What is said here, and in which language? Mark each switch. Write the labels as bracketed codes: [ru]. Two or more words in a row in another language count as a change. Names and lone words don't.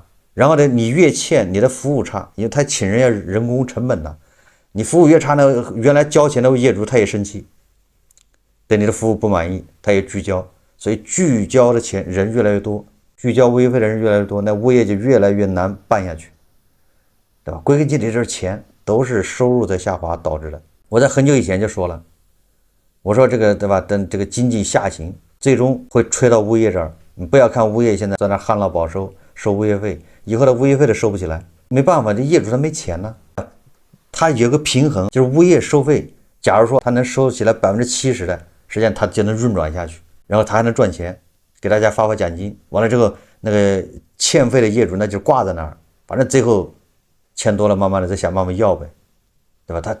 [zh] 然後呢，你越欠，你的服務差，因為他請人要人工成本的，你服務越差呢，原來交錢的業主他也生氣，对你的服務不滿意，他也拒交，所以拒交的钱人越來越多，拒交物業費的人越來越多，那物業就越來越難辦下去，对吧？歸根結底就是錢，都是收入的下滑導致的。我在很久以前就說了，我說這個，對吧？等這個經濟下行，最終會吹到物業這兒， 你不要看物業现在在那旱涝保收，收物业费，以后的物业費都收不起來，沒辦法，這業主他沒錢呢。他有個平衡，就是物業收費，假如說他能收起來70%的，實際上他就能運轉下去，然後他還能賺錢，給大家發獎金。完了之後，那個欠費的業主那就掛在那兒，反正最後欠多了，慢慢的再想辦法要唄，對吧？